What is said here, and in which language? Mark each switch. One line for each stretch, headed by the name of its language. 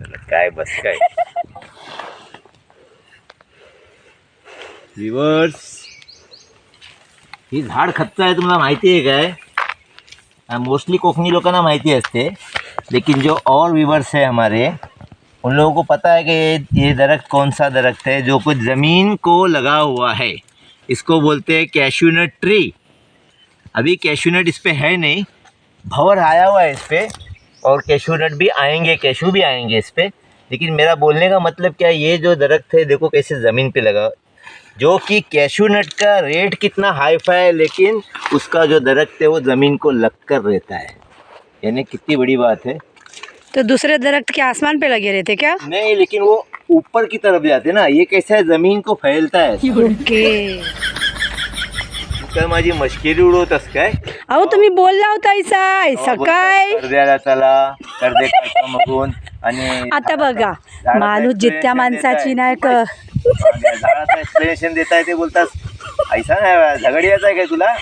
Marathi: काय बस काय रिवर्स. ही झाड खच्च आहे, तुम्हाला माहिती आहे काय? मोस्टली कोकणी लोकांना माहिती असते,
Hindi: लेकिन जो और व्यूवर्स है हमारे, उन लोगों को पता है कि ये दरख्त कौन सा दरख्त है जो कुछ ज़मीन को लगा हुआ है, इसको बोलते हैं कैशूनट ट्री। अभी कैशूनट इस पे है नहीं, भंवर आया हुआ है इस पे, और कैशूनट भी आएंगे, कैशू भी आएंगे इस पे। लेकिन मेरा बोलने का मतलब क्या है, ये जो दरख्त है देखो कैसे ज़मीन पे लगा, जो कि कैशूनट का रेट कितना हाई फाई है, लेकिन उसका जो दरख्त है वो ज़मीन को लग कर रहता है। यानी कितनी बड़ी बात है। तो दूसरे दरख्त के आसमान पे लगे रहते क्या? नहीं, लेकिन वो ऊपर की तरफ जाते ना, ये कैसा है ज़मीन को फैलता है।
English: Okay.
Marathi: काय माझी मश्किरी उडवतस काय? अहो तुम्ही बोलला होता ऐसा काय? कर्द्याला चला, कर्दे काका मगून आणि आता बघा, माणूस जित्या माणसाची नाही झाडाचं एक्सप्लेनेशन देताय ते बोलतास ऐसा नाही, झगडियाचा आहे काय तुला?